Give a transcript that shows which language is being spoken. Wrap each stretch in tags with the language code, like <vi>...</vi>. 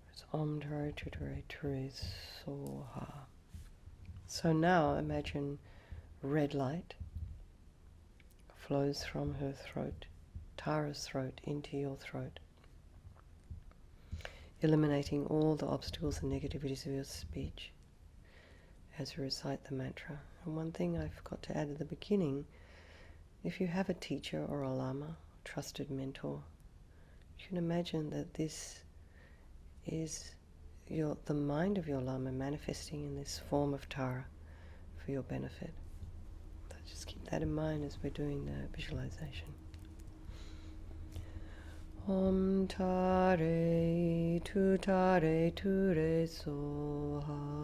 <sa>Om Tare Tu Tare Tu Re Soha.</sa> <en>So now imagine red light flows from her throat, Tara's throat, into your throat, eliminating all the obstacles and negativities of your speech as you recite the mantra. And one thing I forgot to add at the beginning, if you have a teacher or a lama, trusted mentor, you can imagine that this is the mind of your lama manifesting in this form of Tara for your benefit. So just keep that in mind as we're doing the visualization.</en> <sa>Om Tare Tu Tare Tu Re Soha.</sa>